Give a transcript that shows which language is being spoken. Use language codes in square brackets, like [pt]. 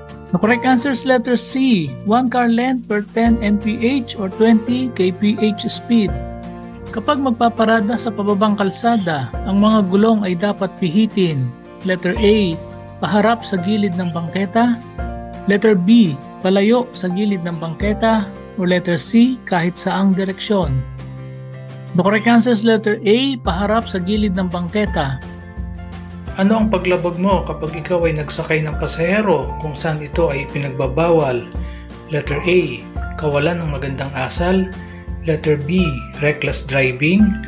[en] The correct answer is letter C, 1 car length per 10 mph or 20 kph speed. [tl] Kapag magpaparada sa pababang kalsada, ang mga gulong ay dapat pihitin. Letter A, paharap sa gilid ng bangketa. Letter B, palayo sa gilid ng bangketa. O letter C, kahit saang direksyon. [en] The correct answer is letter A, [tl] paharap sa gilid ng bangketa. Ano ang paglabag mo kapag ikaw ay nagsakay ng pasahero kung saan ito ay pinagbabawal? Letter A, kawalan ng magandang asal. [en] Letter B, reckless driving.